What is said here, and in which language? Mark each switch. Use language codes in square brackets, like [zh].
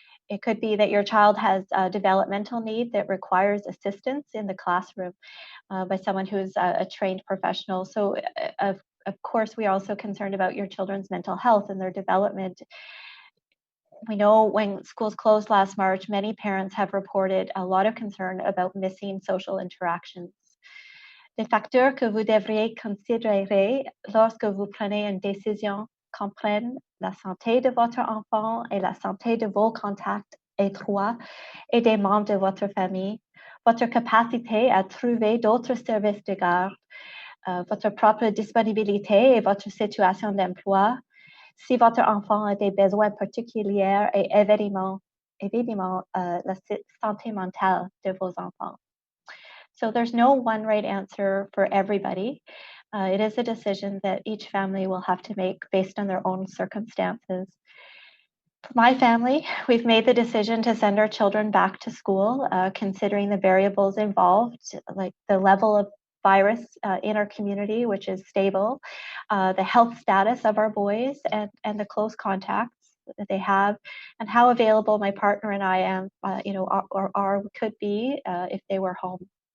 [en] It could be that your child has a developmental need that requires assistance in the classroom by someone who's a trained professional. So, of course, we are also concerned about your children's mental health and their development. We know when schools closed last March, many parents have reported a lot of concern about missing social interactions. [fr] Les facteurs que vous devriez considérer lorsque vous prenez une décision comprennent la santé de votre enfant et la santé de vos contacts étroits et des membres de votre famille, votre capacité à trouver d'autres services de garde, votre propre disponibilité et votre situation d'emploi, si votre enfant a des besoins particuliers et évidemment la santé mentale de vos enfants. [en] So there's no one right answer for everybody. It is a decision that each family will have to make based on their own circumstances. For my family, we've made the decision to send our children back to school, considering the variables involved, like the level of virus in our community, which is stable, the health status of our boys, and the close contacts that they have, and how available my partner and I am, could be if they were home.